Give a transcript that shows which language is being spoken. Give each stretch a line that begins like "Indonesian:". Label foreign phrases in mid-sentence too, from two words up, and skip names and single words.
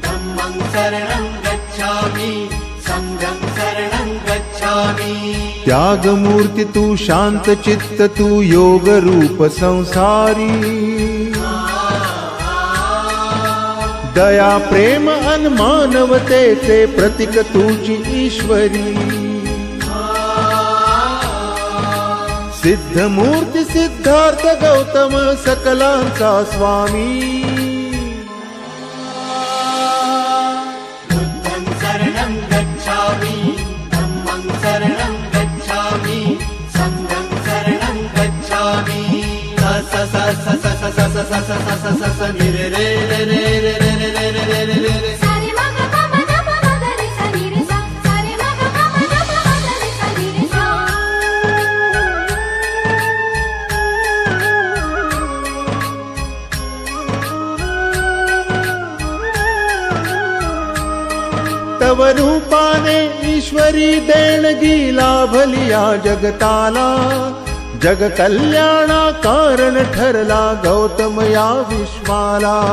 Pali: धम्मं शरणं गच्छामि संघं शरणं गच्छामि।
Marathi: त्यागमूर्ती तू शांत चित्त तू योग रूप संसारी, दया प्रेम अन मानवतेचे प्रतीक तुझी ईश्वरी। सिद्ध मूर्ती सिद्धार्थ गौतम सकलांचा स्वामी।
Pali: बुद्धं शरणं गच्छामि धम्मं शरणं गच्छामि संघं शरणं गच्छामि। स स स स स स स स स स स स स नि रे रे रे रे रे रे रे रे रे रे रे रे। सारे मा ग प म ध प म ग रे सा नि रे सा, सारे मा ग प म ध प म ग रे सा नि रे सा।
Marathi: तव रूपाने ईश्वरी देणगी लाभली या जगताला, जग कल्याणा कारण ठरला गौतम या विश्वाला।